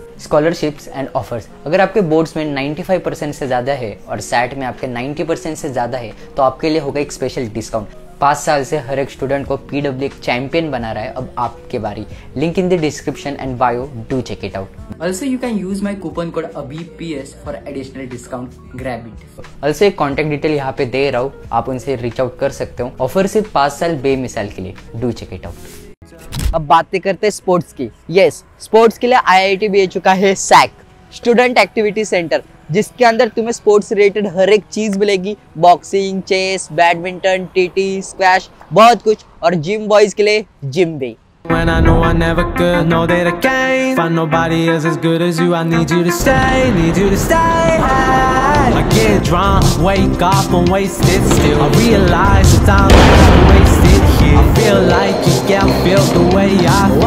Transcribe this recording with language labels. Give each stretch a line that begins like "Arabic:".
English: scholarships and offers,
Hindi: अगर आपके boards में 95% से ज़्यादा है और सैट में आपके 90% से ज़्यादा है तो आपके लिए होगा एक स्पेशल डिस्काउंट। 5 साल से हर एक स्टूडेंट को PW एक चैंपियन बना रहा है, अब आपके बारी।
English: Link in the description and bio, do check it out. Also, you can use my coupon code ABHUPS for additional discount. Grab it. Also
Hindi: एक कॉन्टेक्ट डिटेल यहाँ पे दे रहा हूँ, आप उनसे
English: reach out
Hindi: कर सकते हो। ऑफर सिर्फ 5 साल बेमिसाल के लिए,
English: Do check it out.
Hindi: अब बातें करते हैं स्पोर्ट्स की। यस, स्पोर्ट्स के लिए IIT BHU का है SAC, स्टूडेंट एक्टिविटी सेंटर, जिसके अंदर तुम्हें स्पोर्ट्स रिलेटेड हर एक चीज मिलेगी। Boxing, chess, badminton, TT, squash, बहुत कुछ। और जिम बॉयज के लिए जिम भी।
English: When I know I never could, know that I can't find nobody else as good as you. I need you to stay, need you to stay. I get drunk, wake up and wasted still. I realize the time that I wasted here. I feel like you can't feel the way I feel.